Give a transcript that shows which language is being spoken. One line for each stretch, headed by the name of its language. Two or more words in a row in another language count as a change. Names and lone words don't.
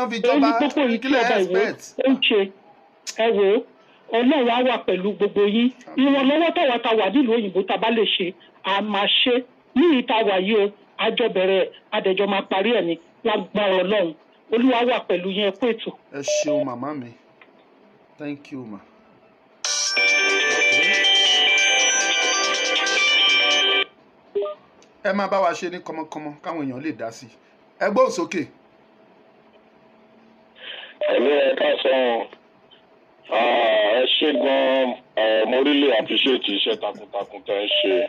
Yoruba: Ó ní gbogbo yìí tí ọba Ìwó ó ń ṣe. Ẹ wò ó, Ọlọ́run á wà pẹ̀lú gbogbo yín. Ìrànlọ́wọ́ táwa ta wà nílùú òyìnbó tá a bá lè ṣe, a máa ṣe. Ní ìta wà yìí o, àjọ bẹ̀rẹ̀ adẹ̀jọ́ máa parí ẹ̀ ní lágbára Ọlọ́run. Olúwa wà pẹ̀lú yín, ẹ kú ètò. Ẹ ṣeun màmá mi.
English: Thank you ma.
Yoruba: Ẹ máa bá wa ṣe ní kọmọkọmọ káwọn èèyàn lè dá sí i. Ẹ gbóhùn sókè. Ẹ̀mí ẹ ká sọ ẹ ṣe gan-an, mo
English: really appreciate
Yoruba: iṣẹ́ takuntakun tẹ́ ń ṣe.